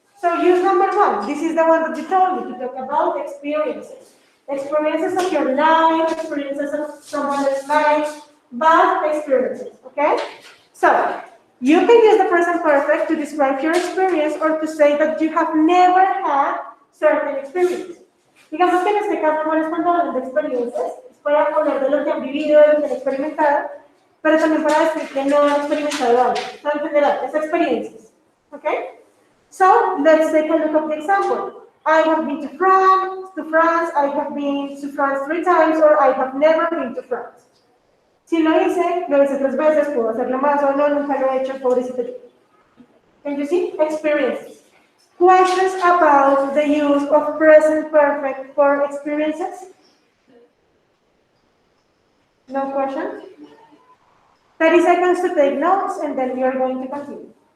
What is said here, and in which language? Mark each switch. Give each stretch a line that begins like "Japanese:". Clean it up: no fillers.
English: So use number one. This is the one that you told me to talk about experiences. Experiences of your life, experiences of someone else's life, but experiences, okay? So, you can use the present perfect to describe your experience or to say that you have never had certain experience.
Spanish: Digamos que en este caso no les cuando hablan de experiencias, es para hablar de lo que han vivido, de lo que han experimentado, pero también para decir que no han experimentado algo. So, en general, es experiencias.
English: Okay? So, let's take a look at the example. I have been to France, I have been to France 3 times, or I have never been to France.
Spanish: Si lo hice 3 veces, puedo hacerlo más, o no, nunca lo he hecho, pobrecito yo.
English: Can you see? Experiences. Questions about the use of present perfect for experiences? No questions? 30 seconds to take notes, and then we are going to continue.